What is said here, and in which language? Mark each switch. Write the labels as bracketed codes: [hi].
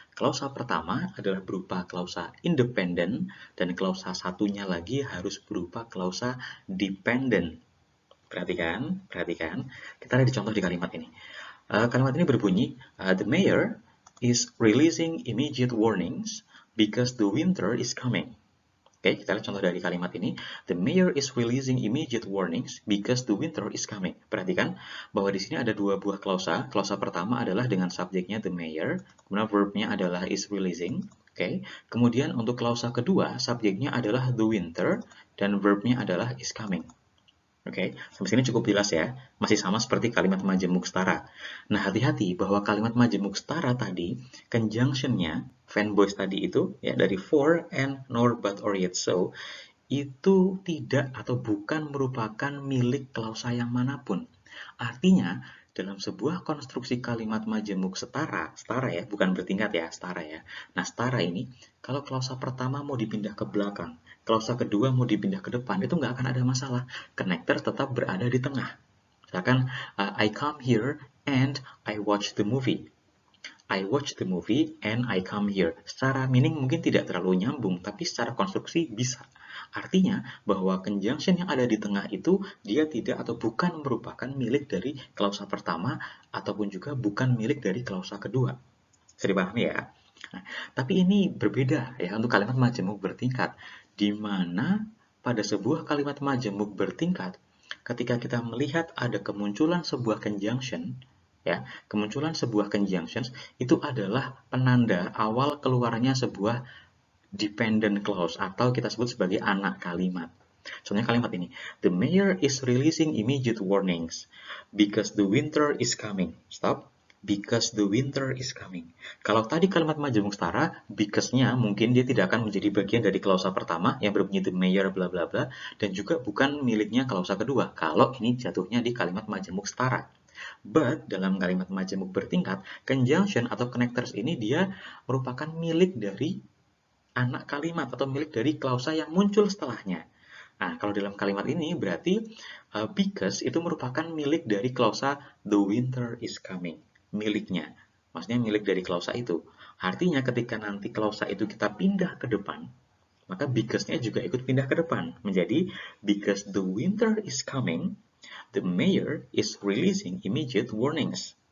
[id] Klausa pertama adalah berupa klausa independen dan klausa satunya lagi harus berupa klausa dependent. Perhatikan, perhatikan. Kita lihat di contoh di kalimat ini. Kalimat ini berbunyi, [en] the mayor is releasing immediate warnings because the winter is coming. [id] Oke, kita lihat contoh dari kalimat ini. [en] The mayor is releasing immediate warnings because the winter is coming. [id] Perhatikan bahwa di sini ada 2 buah klausa. Klausa pertama adalah dengan subjeknya [en] the mayor, [id] kemudian verbnya adalah [en] is releasing. [id] Oke, kemudian untuk klausa kedua, subjeknya adalah [en] the winter [id] dan verbnya adalah [en] is coming. [id] Oke, sampai sini cukup jelas ya. Masih sama seperti kalimat majemuk setara. Nah, hati-hati bahwa kalimat majemuk setara tadi, conjunction-nya, fanboys tadi itu, ya dari for, and, nor, but, or, yet, so, itu tidak atau bukan merupakan milik klausa yang manapun. Artinya, dalam sebuah konstruksi kalimat majemuk setara ya, bukan bertingkat ya, setara ya. Nah, setara ini, kalau klausa pertama mau dipindah ke belakang, klausa kedua mau dipindah ke depan, itu nggak akan ada masalah. Connector tetap berada di tengah. Misalkan, [en] I come here and I watch the movie. I watch the movie and I come here. [id] Secara meaning mungkin tidak terlalu nyambung, tapi secara konstruksi bisa. Artinya bahwa conjunction yang ada di tengah itu dia tidak atau bukan merupakan milik dari klausa pertama ataupun juga bukan milik dari klausa kedua. Bisa dipahami ya? Nah, tapi ini berbeda ya untuk kalimat majemuk bertingkat, di mana pada sebuah kalimat majemuk bertingkat, ketika kita melihat ada kemunculan sebuah conjunction, ya, kemunculan sebuah conjunctions itu adalah penanda awal keluarnya sebuah dependent clause atau kita sebut sebagai anak kalimat. Contohnya kalimat ini, [en] the mayor is releasing immediate warnings because the winter is coming. Stop. Because the winter is coming. [id] Kalau tadi kalimat majemuk setara, because-nya mungkin dia tidak akan menjadi bagian dari klausa pertama yang berbunyi [en] the mayor bla bla bla [id] dan juga bukan miliknya klausa kedua. Kalau ini jatuhnya di kalimat majemuk setara. But dalam kalimat majemuk bertingkat, conjunction atau connectors ini dia merupakan milik dari anak kalimat atau milik dari klausa yang muncul setelahnya. Nah, kalau dalam kalimat ini berarti because itu merupakan milik dari klausa [en] the winter is coming. [id] Miliknya. Maksudnya milik dari klausa itu. Artinya ketika nanti klausa itu kita pindah ke depan, maka because-nya juga ikut pindah ke depan. Menjadi [en] because the winter is coming, the mayor is releasing immediate warnings.